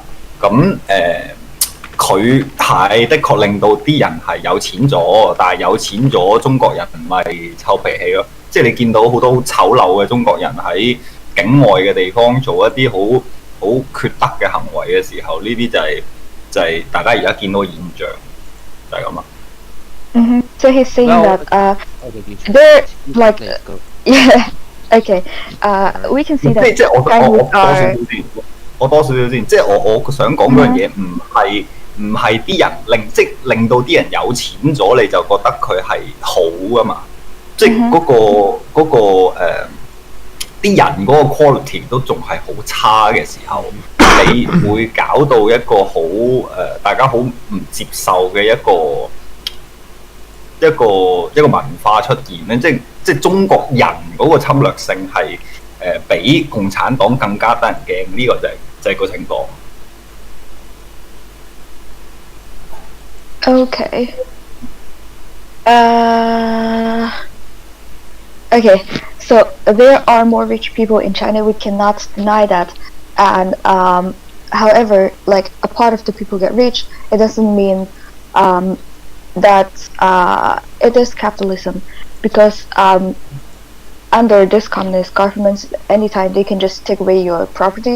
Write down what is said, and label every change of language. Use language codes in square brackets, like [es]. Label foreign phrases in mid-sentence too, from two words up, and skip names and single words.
[yue] 咁佢係的確令到啲人係有錢咗，但係有錢咗，中國人咪臭脾氣咯。即係你見到好多好醜陋嘅中國人喺境外嘅地方做一啲好好缺德嘅行為嘅時候，呢啲就係大家而家見到嘅現象，就係咁啦。 [en] So he's saying Well, that Okay, you they're like Let's go. yeah. Okay. We can see [yue] 即 [en] that [yue] 即係我 [en] Chinese [yue] 多少 [en] are [yue] 少先，我多少少先，即係我想講嗰樣嘢唔係啲人令到啲人有錢咗，你就覺得佢係好啊嘛，即係啲人嗰個 quality 都仲係好差嘅時候，你會搞到一個好大家好唔接受嘅一個文化出現咧，即係中國人嗰個侵略性係比共產黨更加得人驚，呢、個就係個情況。 [en] okay. Okay. So there are more rich people in China. We cannot deny that. And however, like a part of the people get rich, it doesn't mean that it is capitalism, because under this communist government, anytime they can just take away your property.